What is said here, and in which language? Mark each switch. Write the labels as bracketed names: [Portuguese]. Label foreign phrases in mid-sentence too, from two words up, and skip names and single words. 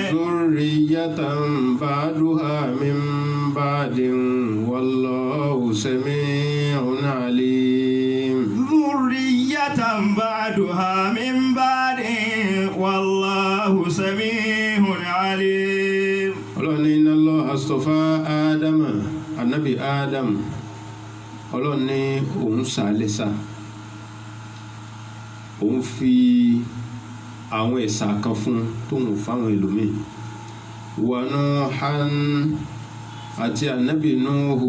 [Arabic] ذرية بعضها من بعض والله سميع عليم. ذرية بعضها من بعض والله سميع عليم. [Yoruba] Ọlọ́run ní [Arabic] إن الله اصطفى [Yoruba] Ádámà, Ànábì Ádám. Ọlọ́run ní òun sàlẹ́sà, òun fi àwọn ẹ̀sà kan fún tóun fáwọn ẹlòmíì. [Arabic] ونوحا [Yoruba] àti Ànábì Nuhu.